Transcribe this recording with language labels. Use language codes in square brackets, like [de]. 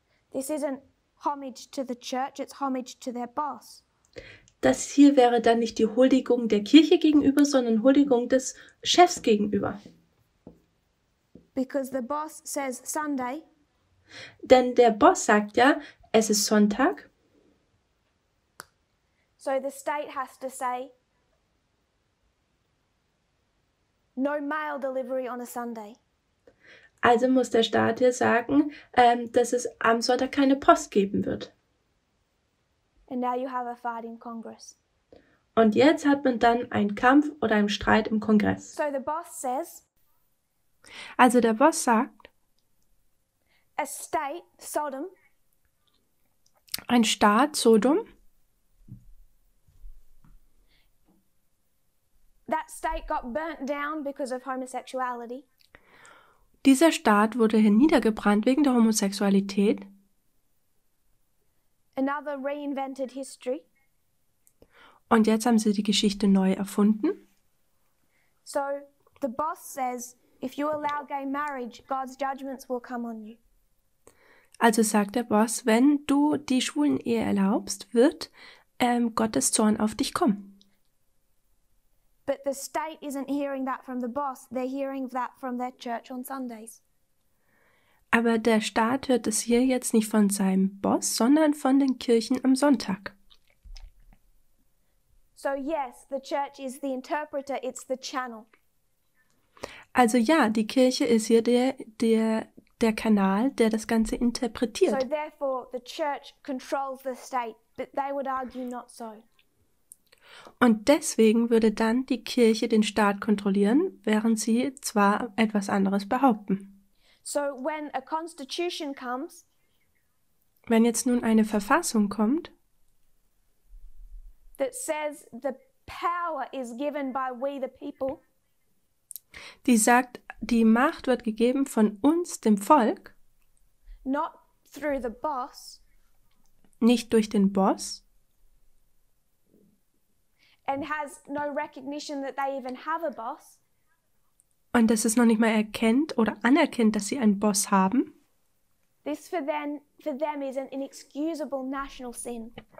[en] This isn't homage to the church, it's homage to their boss. [de] Das hier wäre dann nicht die Huldigung der Kirche gegenüber, sondern Huldigung des Chefs gegenüber. [en] Because the boss says Sunday, [de] Denn der Boss sagt ja, es ist Sonntag, [en] So the state has to say, no mail delivery on a Sunday. [de] Also muss der Staat hier sagen, dass es am Sonntag keine Post geben wird. [en] And now you have a fight in Congress. [de] Und jetzt hat man dann einen Kampf oder einen Streit im Kongress. [en] So the boss says, [de] Also der Boss sagt, [en] a state, Sodom, [de] ein Staat, Sodom, [en] that state got burnt down because of homosexuality. [de] dieser Staat wurde hier niedergebrannt wegen der Homosexualität. [en] Another reinvented history. [de] Und jetzt haben sie die Geschichte neu erfunden. [en] So the boss says, if you allow gay marriage, God's judgments will come on you. [de] Also sagt der Boss, wenn du die schwulen Ehe erlaubst, wird Gottes Zorn auf dich kommen. [en] But the state isn't hearing that from the boss, they're hearing that from their church on Sundays. [de] Aber der Staat hört es hier jetzt nicht von seinem Boss, sondern von den Kirchen am Sonntag. [en] So yes, the church is the interpreter, it's the channel. [de] Also ja, die Kirche ist hier der Kanal, der das Ganze [en] So [de] interpretiert. [en] therefore the church controls the state, but they would argue not so. [de] Und deswegen würde dann die Kirche den Staat kontrollieren, während sie zwar etwas anderes behaupten. [en] So when a constitution comes, [de] Wenn jetzt nun eine Verfassung kommt, [en] that says the power is given by we the people, [de] die sagt, die Macht wird gegeben von uns, dem Volk, [en] not through the boss, [de] nicht durch den Boss, [en] and has no recognition that they even have a boss, [de] und dass es noch nicht mal erkennt oder anerkennt, dass sie einen Boss haben, [en] this for them is an inexcusable national sin.